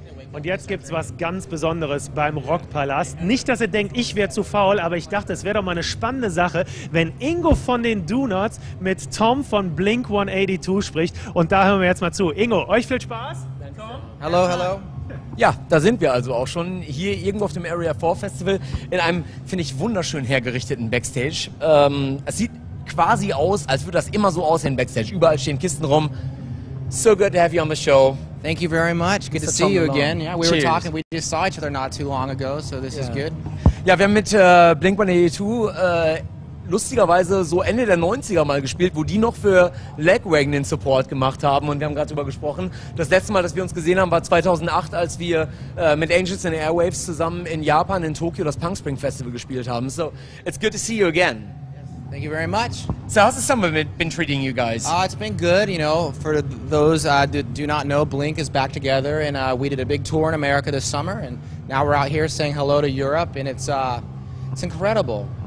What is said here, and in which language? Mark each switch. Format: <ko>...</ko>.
<de>Und jetzt gibt es was ganz Besonderes beim Rockpalast. Nicht, dass ihr denkt, ich wäre zu faul, aber ich dachte, es wäre doch mal eine spannende Sache, wenn Ingo von den Donots mit Tom von Blink 182 spricht. Und da hören wir jetzt mal zu. Ingo, euch viel Spaß. Tom. Hallo, hallo. Ja, da sind wir also auch schon hier irgendwo auf dem Area 4 Festival in einem, finde ich, wunderschön hergerichteten Backstage. Es sieht quasi aus, als würde das immer so aussehen Backstage. Überall stehen Kisten rum.</de> <en>So good to have you on the show. Thank you very much. Good to see you again. Yeah, we were talking. We just saw each other not too long ago, so this is good.</en> <de>Ja, wir haben mit Blink 182 lustigerweise so Ende der 90er mal gespielt, wo die noch für Lagwagon den Support gemacht haben, und wir haben gerade darüber gesprochen. Das letzte Mal, dass wir uns gesehen haben, war 2008, als wir mit Angels and Airwaves zusammen in Japan, in Tokio, das Punk Spring Festival gespielt haben.</de> <en>So, it's good to see you again. Thank you very much. So how's the summer been treating you guys? It's been good. You know, for those do not know, Blink is back together, and we did a big tour in America this summer, and now we're out here saying hello to Europe, and it's incredible.</en>